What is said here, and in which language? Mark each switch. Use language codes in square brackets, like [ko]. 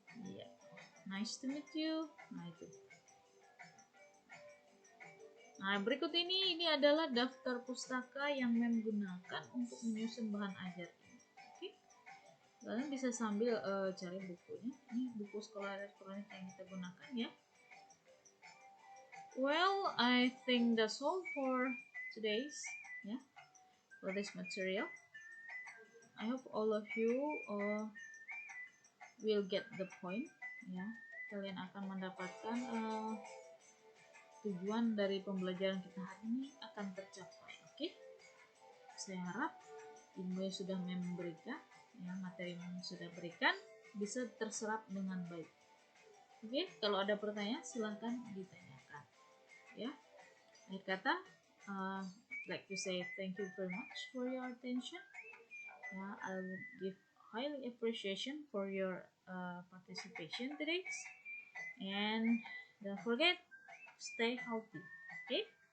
[en] Iya. Nice to meet you. [id] Nah, itu. Nah, berikut ini adalah daftar pustaka yang Mem gunakan untuk menyusun bahan ajar ini. Oke? Kalian bisa sambil cari bukunya. Ini buku sekolah elektronik yang kita gunakan ya. [en] Well, I think that's all for today's for this material. I hope all of you will get the point ya. [id] Kalian akan mendapatkan tujuan dari pembelajaran kita hari ini akan tercapai. Oke? Saya harap ilmu yang sudah memberikan ya, materi yang sudah berikan bisa terserap dengan baik. Oke, kalau ada pertanyaan silahkan ditanyakan ya. Akhir kata, [en] I'd like to say thank you very much for your attention. I'll give highly appreciation for your participation today. And don't forget, stay healthy. Okay?